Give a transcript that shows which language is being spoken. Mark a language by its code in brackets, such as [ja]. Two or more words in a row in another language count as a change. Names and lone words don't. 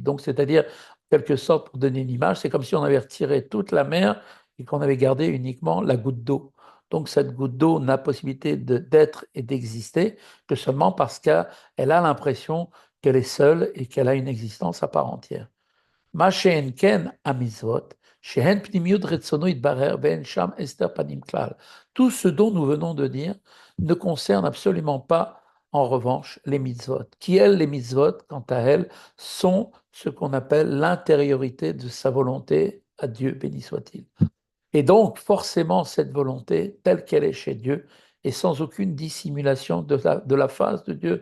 [fr] Donc c'est-à-dire, en quelque sorte, pour donner une image, c'est comme si on avait retiré toute la mer et qu'on avait gardé uniquement la goutte d'eau. Donc cette goutte d'eau n'a possibilité d'être et d'exister que seulement parce qu'elle a l'impression qu'elle est seule et qu'elle a une existence à part entière. [he] מה שאין כן המצוות, שהן פנימיות רצונו יתברר ואין שם הסתר פנים כלל. [fr] Tout ce dont nous venons de dire ne concerne absolument pas, en revanche, les mitzvot, qui, elles, les mitzvot, quant à elles, sont ce qu'on appelle l'intériorité de sa volonté à Dieu, béni soit-il. Et donc, forcément, cette volonté, telle qu'elle est chez Dieu, est sans aucune dissimulation de la face de Dieu.